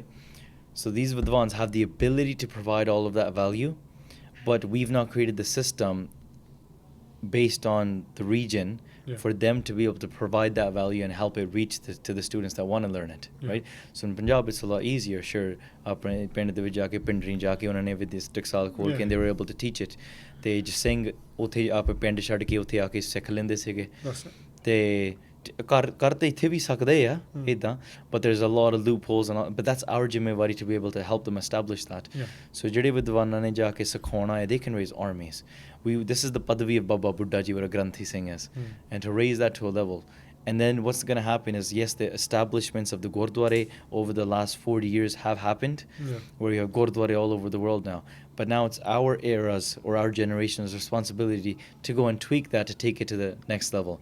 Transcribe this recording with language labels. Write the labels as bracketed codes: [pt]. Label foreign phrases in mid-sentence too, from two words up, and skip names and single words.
[en] So these Vidwans have the ability to provide all of that value, but we've not created the system based on the region for them to be able to provide that value and help it reach to the students that want to learn it, right? So in Punjab, it's a lot easier. Sure, [pa] ਪਿੰਡ ਦੇ ਵਿੱਚ ਜਾ ਕੇ ਪਿੰਡਰੀ ਜਾ ਕੇ ਉਹਨਾਂ ਨੇ ਟਕਸਾਲ ਖੋਲ ਕੇ [en] and they were able to teach it. [pa] ਤੇ ਜਿਸ ਸਿੰਘ ਉੱਥੇ ਆਪ ਪਿੰਡ ਛੱਡ ਕੇ ਉੱਥੇ ਆ ਕੇ ਸਿੱਖ ਲੈਂਦੇ ਸੀਗੇ ਤੇ ਕਰ ਤੇ ਇੱਥੇ ਵੀ ਸਕਦੇ ਆ ਇਦਾਂ, [en] but there's a lot of loopholes and all, but that's our ਜ਼ਿੰਮੇਵਾਰੀ to be able to help them establish that. [pa] So ਜਿਹੜੇ ਵਿਦਵਾਨਾਂ ਨੇ ਜਾ ਕੇ ਸਿਖਾਉਣਾ ਹੈ, [en] they can raise armies. This is the padavi of Baba Buddha Ji, what a Granthi Singh is, and to raise that to a level. And then what's going to happen is, yes, the establishments of the Gurdwara over the last 40 years have happened, where you have Gurdwara all over the world now. But now it's our era's or our generation's responsibility to go and tweak that to take it to the next level.